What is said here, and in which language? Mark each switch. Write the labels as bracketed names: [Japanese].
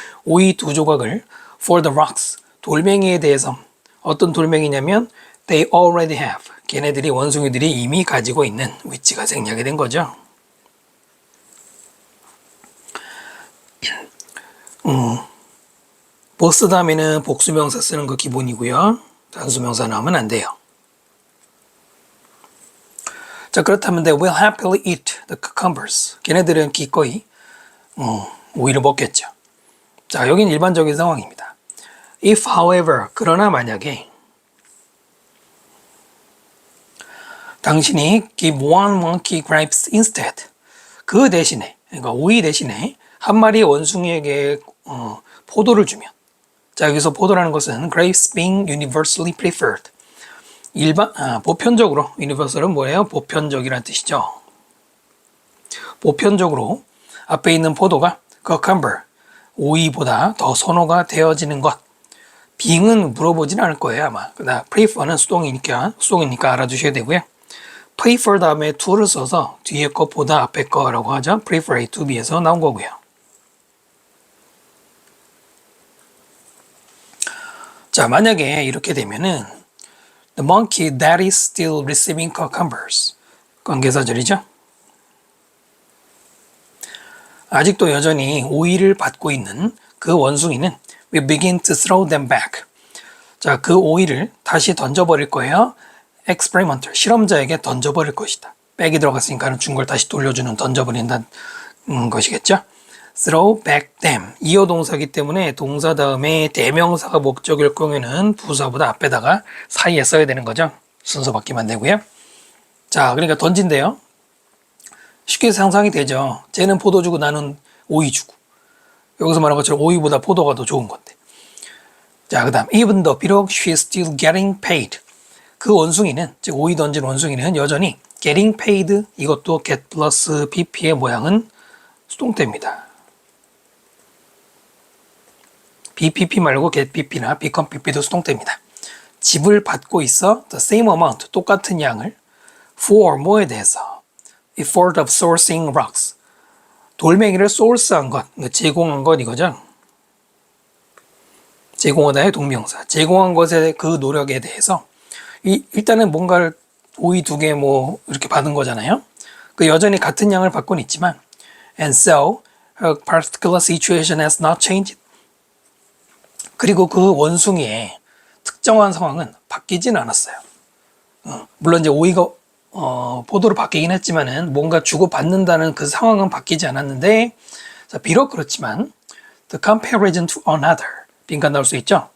[Korean] 오이 두 조각을 [English] for the rocks. [Korean] 돌멩이에 대해서. 어떤 돌멩이냐면 [English] they already have. [Korean] 걔네들이 원숭이들이 이미 가지고 있는 위치가 생략이 된 거죠. both 다음에는 복수명사 쓰는 거 기본이고요. 단수명사 나오면 안 돼요. 자, 그렇다면 [English] they will happily eat the cucumbers. [Korean] 걔네들은 기꺼이 오이를 먹겠죠. 자, 여긴 일반적인 상황입니다. [English] If, however, [Korean] 그러나 만약에 당신이 [English] give one monkey grapes instead. [Korean] 그 대신에, 그러니까 오이 대신에 한 마리 원숭이에게 포도를 주면, 자, 여기서 포도라는 것은 [English] grapes being universally preferred. [Korean] 보편적으로, universal은 뭐예요? 보편적이라는 뜻이죠. 보편적으로 앞에 있는 포도가 cucumber, 오이보다 더 선호가 되어지는 것. being은 물어보진 않을 거예요, 아마. 그다음 prefer는 수동이니까 알아두셔야 되고요. prefer 다음에 to를 써서 뒤에 것보다 앞에 거라고 하죠. prefer A to B에서 나온 거고요. 자, 만약에 이렇게 되면은 [English] the monkey that is still receiving cucumbers. [Korean] 관계사절이죠. 아직도 여전히 오이를 받고 있는 그 원숭이는 [English] will begin to throw them back. [Korean] 자, 그 오이를 다시 던져버릴 거예요. experimenter, 실험자에게 던져버릴 것이다. 백이 들어갔으니까 준 걸 다시 돌려주는, 던져버린다는 것이겠죠. [English] throw back them. [Korean] 이어 동사기 때문에 동사 다음에 대명사가 목적일 경우에는 부사보다 앞에다가 사이에 써야 되는 거죠. 순서 바뀌면 안 되고요. 자, 그러니까 던진대요. 쉽게 상상이 되죠. 쟤는 포도 주고 나는 오이 주고. 여기서 말한 것처럼 오이보다 포도가 더 좋은 건데. 자, 그 다음 even though 비록 [English] she is still getting paid. [Korean] 그 원숭이는, 즉 오이 던진 원숭이는 여전히 getting paid, 이것도 get 플러스 pp의 모양은 수동태입니다. bpp 말고 get pp나 become pp도 수동태입니다. 집을 받고 있어 [English] the same amount, [Korean] 똑같은 양을 for 뭐에 대해서 [English] effort of sourcing rocks, [Korean] 돌멩이를 source한 것, 제공한 것 이거죠. 제공하다의 동명사, 제공한 것의 그 노력에 대해서 일단은 뭔가를 오이 2개 뭐 이렇게 받은 거잖아요. 그 여전히 같은 양을 받고는 있지만 [English] and so her particular situation has not changed. [Korean] 그리고 그 원숭이의 특정한 상황은 바뀌진 않았어요. 물론 이제 오이가 포도로 바뀌긴 했지만은 뭔가 주고받는다는 그 상황은 바뀌지 않았는데, 자, 비록 그렇지만 [English] the comparison to another, [Korean] 빈칸 나올 수 있죠.